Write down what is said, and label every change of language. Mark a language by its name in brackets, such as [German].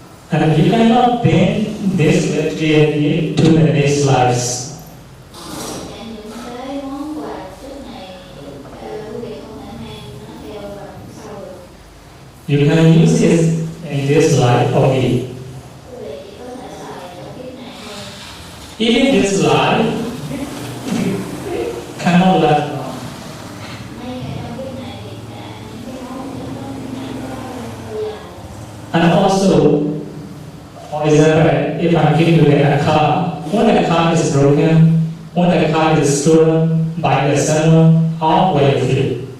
[English] And you cannot bring this material gift to the next lives. [Vietnamese] Những cái món quà chất này quý vị không thể mang nó theo sau được. [English] You can use it in this life only. [Vietnamese] Quý vị chỉ có thể xài ở kiếp này thôi. [English] Even this life cannot last long. [Vietnamese] Ngay cả trong kiếp này thì những cái món chất đó nó lâu dài. [English] And also, for example, if I give you a car, when the car is broken, when the car is stolen by the seller, how will you feel?